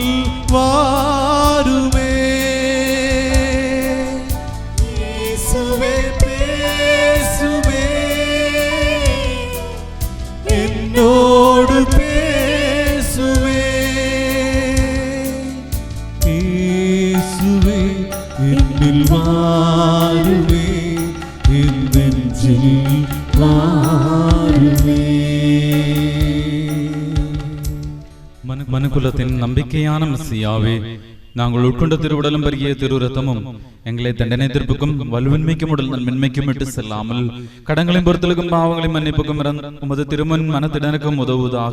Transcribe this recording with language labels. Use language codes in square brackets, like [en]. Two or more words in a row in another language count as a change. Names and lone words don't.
[ta] வாருமே இயேசுவே பேசுமே என்னோடு பேசுமே இயேசுவே என்னில் வாருமே என் நெஞ்சில் வாருமே. மனுக்குலத்தின் நம்பிக்கையான மெஸ்ஸியாவே, நாங்கள் உட்கொண்ட திருவுடலும் பருகிய திருரத்தமும் எங்களை தண்டனை தீர்ப்புக்கும் வலுவின்மைக்கும் உடல் நன்மைக்கும் விட்டு செல்லாமல் கடங்களையும் பொறுத்தலுக்கும் பாவங்களையும் மன்னிப்புக்கும் உமது திருமன் மனத்திடனுக்கும் உதவுவதாக.